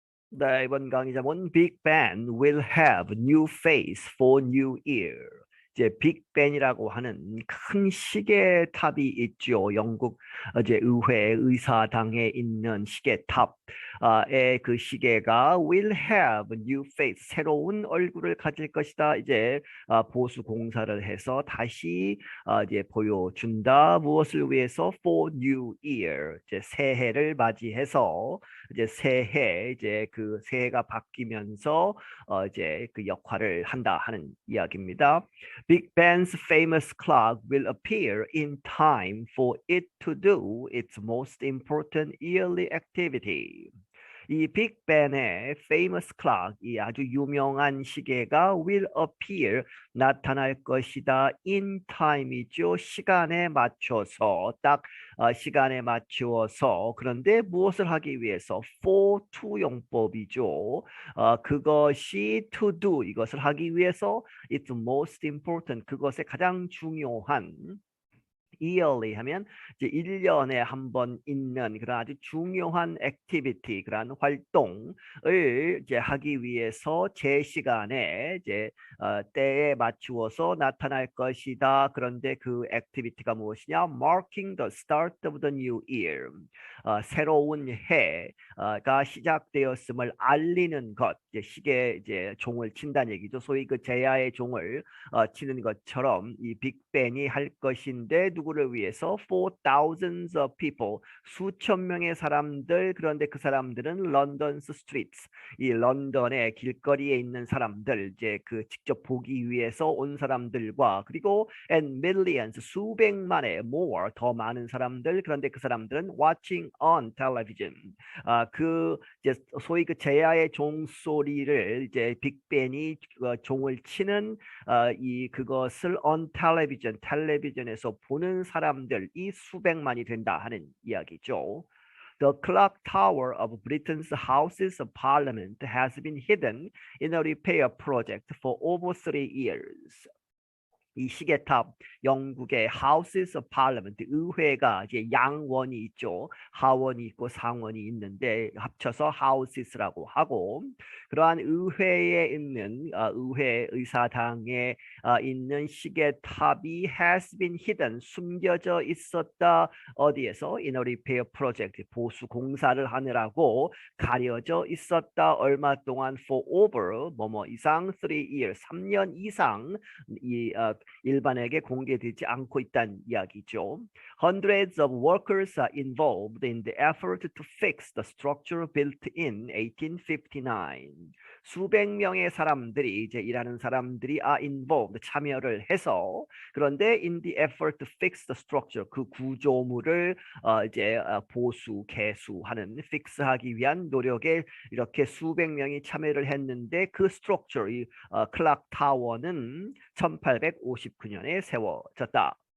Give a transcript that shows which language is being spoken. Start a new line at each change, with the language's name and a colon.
Korean: 네, 이번 강의 제목은
English: Big Ben will have new face for New Year.
Korean: 이제 빅벤이라고 하는 큰 시계탑이 있죠. 영국 이제 의회 의사당에 있는 시계탑의 그 시계가
English: will have new face,
Korean: 새로운 얼굴을 가질 것이다. 이제 보수 공사를 해서 다시 이제 보여준다. 무엇을 위해서?
English: For New Year,
Korean: 이제 새해를 맞이해서 이제 새해 이제 그 새해가 바뀌면서 이제 그 역할을 한다 하는 이야기입니다.
English: Big Ben's famous clock will appear in time for it to do its most important yearly activity.
Korean: 이 빅벤의
English: famous clock,
Korean: 이 아주 유명한 시계가
English: will appear,
Korean: 나타날 것이다. in time이죠. 시간에 맞춰서, 딱 시간에 맞추어서. 그런데 무엇을 하기 위해서? for to 용법이죠. 그것이 to do, 이것을 하기 위해서
English: it's most important,
Korean: 그것의 가장 중요한, yearly 하면 이제 1년에 한 번 있는 그런 아주 중요한 액티비티, 그런 활동을 이제 하기 위해서 제 시간에 이제 때에 맞추어서 나타날 것이다. 그런데 그 액티비티가 무엇이냐?
English: Marking the start of the new year.
Korean: 새로운 해가 시작되었음을 알리는 것. 이제 시계 이제 종을 친다는 얘기죠. 소위 그 제야의 종을 치는 것처럼 이 빅벤이 할 것인데 누구를 위해서?
English: For thousands of people,
Korean: 수천 명의 사람들. 그런데 그 사람들은
English: London's streets,
Korean: 이 런던의 길거리에 있는 사람들, 이제 그 직접 보기 위해서 온 사람들과, 그리고
English: and millions,
Korean: 수백만의 more, 더 많은 사람들. 그런데 그 사람들은
English: watching on television,
Korean: 그 이제 소위 그 제야의 종소리를 이제 빅벤이 종을 치는 이 그것을 on television, 텔레비전에서 보는 사람들이 수백만이 된다 하는 이야기죠.
English: The clock tower of Britain's Houses of Parliament has been hidden in a repair project for over 3 years.
Korean: 이 시계탑, 영국의 Houses of Parliament, 의회가 이제 양원이 있죠. 하원이 있고 상원이 있는데 합쳐서 Houses라고 하고, 그러한 의회에 있는 의회 의사당에 있는 시계탑이
English: has been hidden,
Korean: 숨겨져 있었다. 어디에서?
English: In a repair project,
Korean: 보수 공사를 하느라고 가려져 있었다. 얼마 동안?
English: For over,
Korean: 뭐뭐 이상, 3 years, 3년 이상 이 일반에게 공개되지 않고 있다는 이야기죠.
English: Hundreds of workers are involved in the effort to fix the structure built in 1859.
Korean: 수백 명의 사람들이, 이제 일하는 사람들이 involved, 참여를 해서, 그런데
English: in the effort to fix the structure,
Korean: 그 구조물을 이제 보수, 개수하는, 픽스하기 위한 노력에 이렇게 수백 명이 참여를 했는데 그 structure, 이 클락 타워는 1859년에 세워졌다.